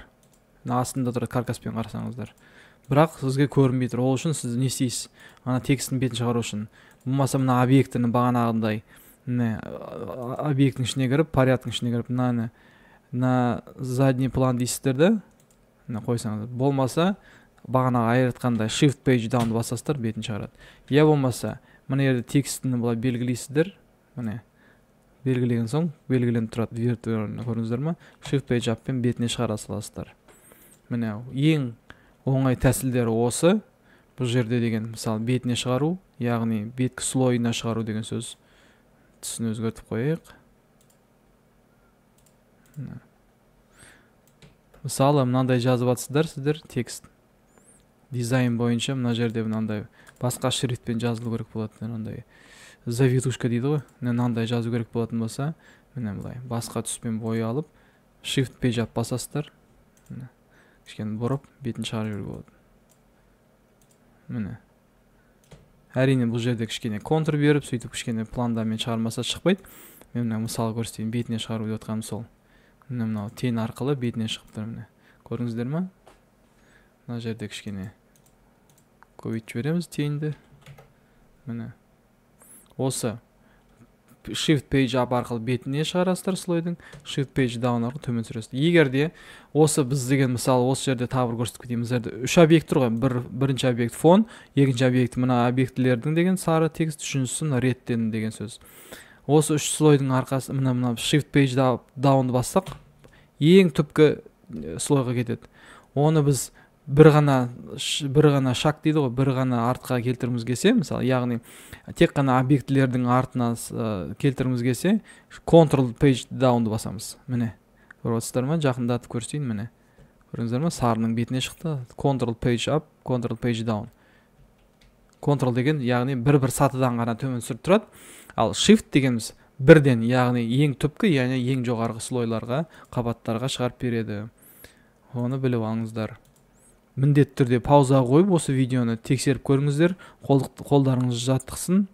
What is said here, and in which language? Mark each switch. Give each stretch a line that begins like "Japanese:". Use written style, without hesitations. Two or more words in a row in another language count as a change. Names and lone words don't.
Kazakh: Астында тұрады, каркаспен қарасаңыздар. Бірақ сізге көрінбей тұр. Ол үшін сіз не істейсіз? Ана текстін бетін шығару үшін. Болмаса мына объектіні бағанағындай объекттің ішіне кіріп, порядктың ішіне кіріп,
Russian: на задний план
Kazakh: дейсіздер да, қойсаңыздар. Болмаса бағанаға айыртқандай
English: shift page down
Kazakh: басасыздар, бетін шығарады. Я болмаса мына жерде текстіні былай белгілейсіздер, міне белгілеген соң белгіленіп тұрады виртуалны, көрдіңіздер ме?
English: Shift page up
Kazakh: пен бетіне шығара саласыздар. Міне ең оңай тәсілдері осы. Бұл жерде деген мысалы бетіне шығару, яғни беткі слойына шығару деген сөз. Түсін өзгертіп қойайық. Мысалы мынандай жазып жатсыздар сіздер текст. Дизайн бойынша мына жерде мынандай басқа шрифтпен жазылу керек болады. Мынандай завитушка дейді ғой. Мынандай жазу керек болатын болса, міне былай басқа түспен боялып,
English: shift page up басасыздар.
Kazakh: Кішкене бұрып, бетін шығарып жіберуге болады. Міне. Әрине бұл жерде кішкене контур беріп, сөйтіп кішкене пландамен шығармаса шықпайды. Мен мысалы көрсетейін, бетіне шығару деп отқаным сол. Мынау тен арқылы бетіне шығып тұр, міне. Көрдіңіздер ме? Мына жерде кішкене көбейтіп жібереміз тенді. Міне. Осы
English: shift page up
Kazakh: арқылы бетіне шығарасыздар слойдың,
English: shift page down
Kazakh: арқылы төмен түсіресіздер. Егер де осы біз деген мысалы осы жерде тағы бір көрсетіп кетейін. Біздерде үш объект тұр ғой. Бірінші объект фон, екінші объект мына объектілердің деген сары текст, үшіншісі реттен деген сөз. Осы үш слойдың арқасы мына
English: shift page down
Kazakh: бассақ, ең түпкі слойға кетеді. Оны біз бір ғана шаг дейді ғой, бір ғана артқа келтіріміз келсе, мысалы, яғни тек қана объектілердің артына келтіріміз келсе,
English: control page down'ды басамыз.
Kazakh: Міне, көріп отырсыздар ма? Жақындатып көрсетейін, міне. Көрдіңіздер ме? Сарының бетіне шықты.
English: Control page up, control page down.
Kazakh: Control деген, яғни бір сатыдан ғана төмен түсіріп тұрады. Ал shift дегеніміз бірден, яғни ең түпкі, яғни ең жоғарғы слойларға, қабаттарға шығарып береді. Оны біліп алыңыздар. Міндетті түрде пауза қойып осы видеоны тексеріп көріңіздер, қолдарыңыз жаттықсын.